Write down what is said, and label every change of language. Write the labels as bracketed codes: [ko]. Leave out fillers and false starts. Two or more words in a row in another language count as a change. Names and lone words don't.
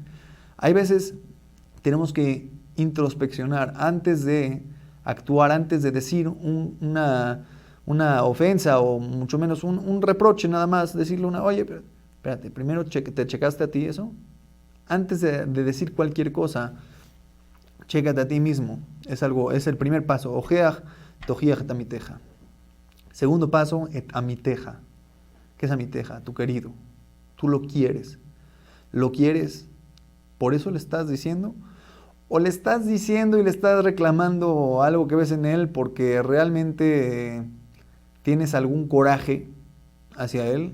[es] Hay veces tenemos que introspeccionar antes de actuar, antes de decir una ofensa o mucho menos un reproche nada más, decirle oye, espérate, primero te checaste a ti eso. Antes de decir cualquier cosa, chécate a ti mismo. Es el primer paso. [he] הוכח, תוכיח את עמיתך. [es] Segundo paso, [he] את עמיתך. [es] ¿Qué es amiteja? Tu querido. Tú lo quieres. ¿Lo quieres? ¿Por eso le estás diciendo? ¿O le estás diciendo y le estás reclamando algo que ves en él porque realmente tienes algún coraje hacia él?